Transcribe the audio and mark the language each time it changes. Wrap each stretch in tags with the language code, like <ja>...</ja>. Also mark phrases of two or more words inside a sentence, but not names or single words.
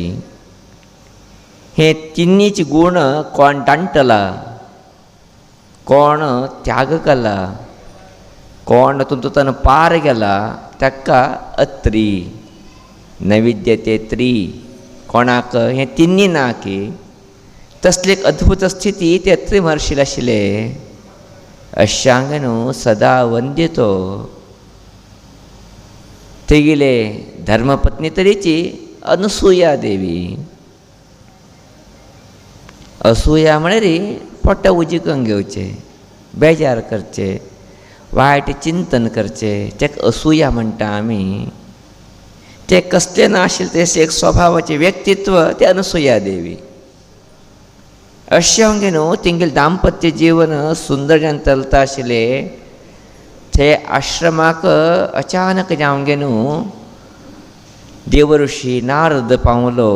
<kok>हे तिन्नीच गुण कोण जाणटला कोण त्याग केला कोण तुमतुतान पार गेला ताका अत्रि नैविद्यते त्रि कोणाक हे तिन्नी ना की तसली एक अद्भुत स्थिती ते अत्रि महर्षीला आशिल्ले। अशांगनु सदा वंदितो तेगिले धर्मपत्नी तरेची अनसूया देवी। असूया म्हळ्यार पोटा उजिकून घेवचे बेजार करचे वायट चिंतन करचे तेका असूया म्हणटा आमी। ते कसले ना आशिल्ले ते एक स्वभावाचे व्यक्तित्व ते अनसूया देवी। अशें हांव न्हू तिंगेले दाम्पत्य जीवन सुंदर जावन चलता आशिल्ले ते आश्रमाक अचानक जावंगे न्हू देवऋषी नारद पावलो।</kok>